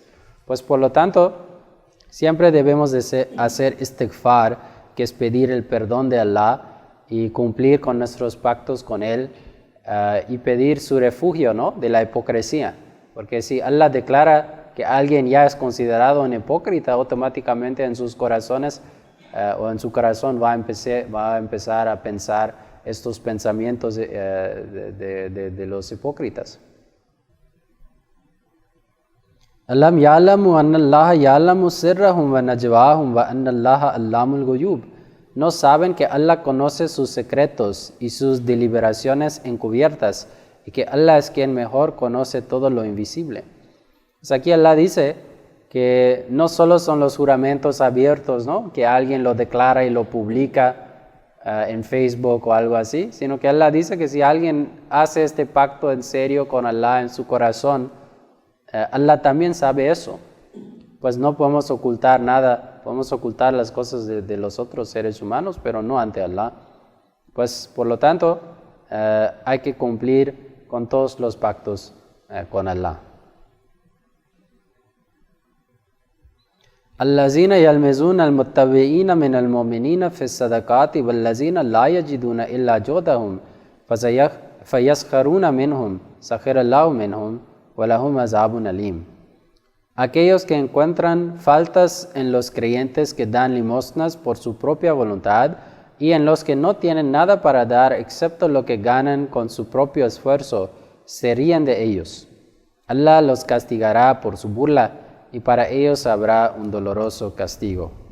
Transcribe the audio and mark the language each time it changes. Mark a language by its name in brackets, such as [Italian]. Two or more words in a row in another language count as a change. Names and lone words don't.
[Spanish] Pues por lo tanto, siempre debemos de hacer istighfar, que es pedir el perdón de Allah y cumplir con nuestros pactos con Él y pedir su refugio, ¿no?, de la hipocresía. Porque si Allah declara que alguien ya es considerado un hipócrita, automáticamente en sus corazones o en su corazón va a empezar a pensar estos pensamientos de los hipócritas. [Arabic] ألم يعلموا أن الله يعلم سرهم ونجواهم وأن الله علام الغيوب. [Spanish] No saben que Allah conoce sus secretos y sus deliberaciones encubiertas, y que Allah es quien mejor conoce todo lo invisible. Pues aquí Allah dice que no solo son los juramentos abiertos, ¿no?, que alguien lo declara y lo publica en Facebook o algo así, sino que Allah dice que si alguien hace este pacto en serio con Allah en su corazón, Allah también sabe eso. Pues no podemos ocultar nada, podemos ocultar las cosas de los otros seres humanos, pero no ante Allah. Pues por lo tanto, hay que cumplir con todos los pactos con Allah. [Arabic] الذين يلمزون المتبعين من المؤمنين في الصدقات والذين لا يجدون إلا جهدهم فيسخرون منهم سخر الله منهم ولهم عذاب أليم. [Spanish] Aquellos que encuentran faltas en los creyentes que dan limosnas por su propia voluntad y en los que no tienen nada para dar excepto lo que ganan con su propio esfuerzo, se ríen de ellos. Allah los castigará por su burla, y para ellos habrá un doloroso castigo.